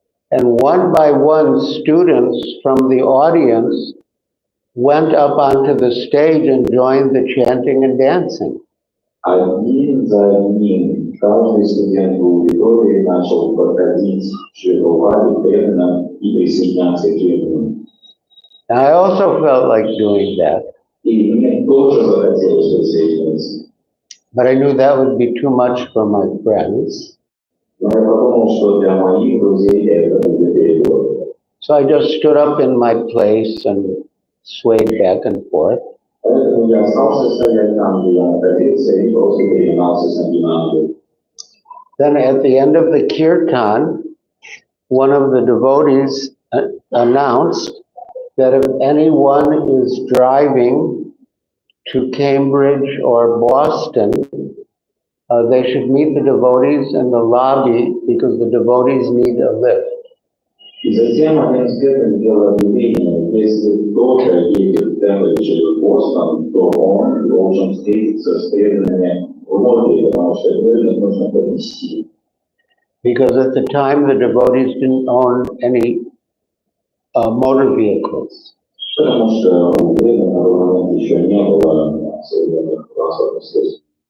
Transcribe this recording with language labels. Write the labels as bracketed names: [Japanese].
[English] And one by one, students from the audience went up onto the stage and joined the chanting and dancing. [Russian] Один за одним каждый студент в аудитории начал подходить к Шри-Прабхупаде преданно и присоединяться к этому. [English] I also felt like doing that. [Russian] И мне тоже захотелось присоединиться. [English] But I knew that would be too much for my friends. [Russian] Но я подумал, что для моих друзей это будет перебор. [English] So I just stood up in my place and swayed back and forth. [Russian] Поэтому я остался стоять там, где я находился, и просто переминался с ноги на ногу. [English] Then at the end of the kirtan, one of the devotees announced that if anyone is driving to Cambridge or Boston, they should meet the devotees in the lobby because the devotees need a lift. [Russian] И затем один из преданных сделал объявление, если кто-то едет в Кембридж или Бостон, то он должен встретиться с преданными в лобби, потому что преданных нужно подвести. [English] Because at the time the devotees didn't own any motor vehicles. [Russian] Потому что у преданных на тот момент еще не было современных транспортных средств.